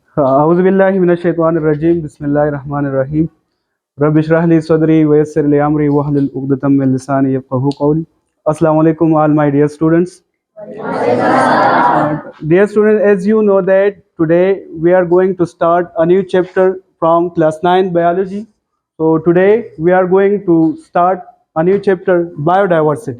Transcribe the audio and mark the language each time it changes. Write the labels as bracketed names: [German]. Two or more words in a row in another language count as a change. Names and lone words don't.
[Arabic] أعوذ بالله من الشيطان الرجيم بسم الله الرحمن الرحيم رب اشرح لي صدري ويسر لي أمري واحلل عقدة من لساني يفقهوا قولي. السلام عليكم [English] all my dear students. Dear students, as you know that today we are going to start a new chapter from class 9 biology. So today we are going to start a new chapter, biodiversity.